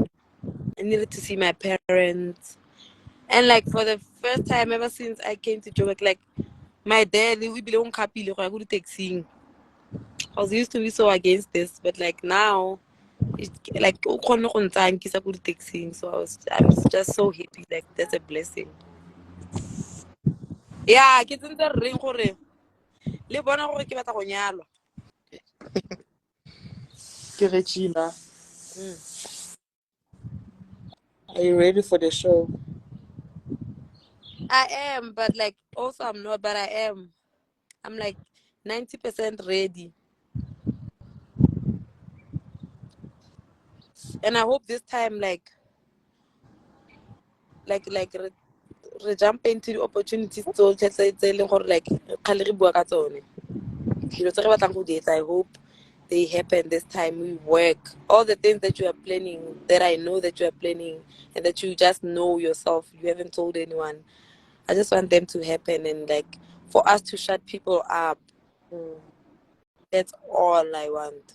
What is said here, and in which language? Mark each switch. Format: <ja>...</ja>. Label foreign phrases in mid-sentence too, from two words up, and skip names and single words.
<en>I needed to see my parents. And like for the first time ever since I came to Joburg, like my dad, we belong happy go to taxing. I was used to be so against this, but like now, it's like so I'm just so happy. Like that's a blessing. Yeah,</en> <tn>ke tsentse ring gore le bona gore ke batla go nyalwa.</tn> <en>Regina, Mm. are you ready for the show? I am, but like also I'm not, but I am. I'm like 90% ready. And I hope this time re jump into the opportunities</en> <tn>tsotlhe tse e leng gore</tn> <en>like</en> <tn>kgale re bua ka tsone. Dilo tse re batlang go di etsa,</tn> <en>I hope they happen this time. We work. All the things that you are planning, that I know that you are planning, and that you just know yourself, you haven't told anyone. I just want them to happen and like for us to shut people up. That's all I want.</en>